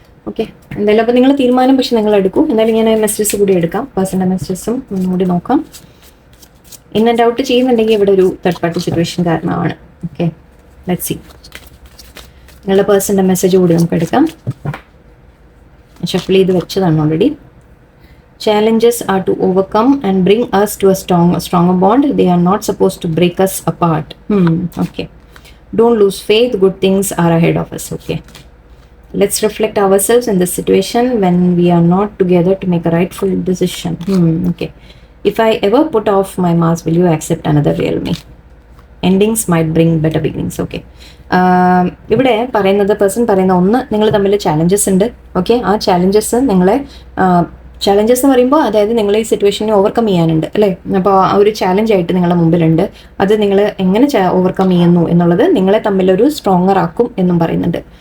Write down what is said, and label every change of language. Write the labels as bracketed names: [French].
[Malayalam] Okay, എന്തായാലും അപ്പോൾ നിങ്ങൾ തീരുമാനം പക്ഷെ നിങ്ങൾ എടുക്കൂ. എന്തായാലും ഞാൻ മെസ്സേജസ് കൂടി എടുക്കാം, പേഴ്സണൽ മെസ്സേജസും ഒന്നുകൂടി നോക്കാം. ഇൻ ആൻഡ് ഔട്ട് ചെയ്യുന്നുണ്ടെങ്കിൽ ഇവിടെ ഒരു തേർഡ് പാർട്ടി സിറ്റുവേഷൻ കാരണമാണ്. Okay, [English] Let's see. [Malayalam] നിങ്ങളുടെ പേഴ്സൻ്റെ മെസ്സേജ് കൂടി നമുക്ക് എടുക്കാം. ഷഫിൾ ചെയ്ത് വെച്ചതാണ് already. [English] Challenges are to overcome and bring us to a stronger bond. They are not supposed to break us apart. Okay. Don't lose faith. Good things are ahead of us. Okay. Let's reflect ourselves in this situation when we are not together to make a rightful decision. Okay. If I ever put off my mask, will you accept another real me? Endings might bring better beginnings. Okay. [Malayalam] ഇവിടെ പറയുന്നത്, person പറയുന്ന ഒന്ന്, നിങ്ങൾ തമ്മിൽ challenges ഉണ്ട്. Okay, ആ challenges നിങ്ങളെ challenges എന്ന് പറയുമ്പോൾ അതായത് നിങ്ങൾ ഈ സിറ്റുവേഷനെ ഓവർകം ചെയ്യാനുണ്ട് അല്ലേ. അപ്പോൾ ആ ഒരു ചാലഞ്ച് ആയിട്ട് നിങ്ങളുടെ മുമ്പിലുണ്ട്. അത് നിങ്ങൾ എങ്ങനെ ഓവർകം ചെയ്യുന്നു എന്നുള്ളത് നിങ്ങളെ തമ്മിലൊരു സ്ട്രോങ്ങർ ആക്കും എന്നും പറയുന്നുണ്ട്.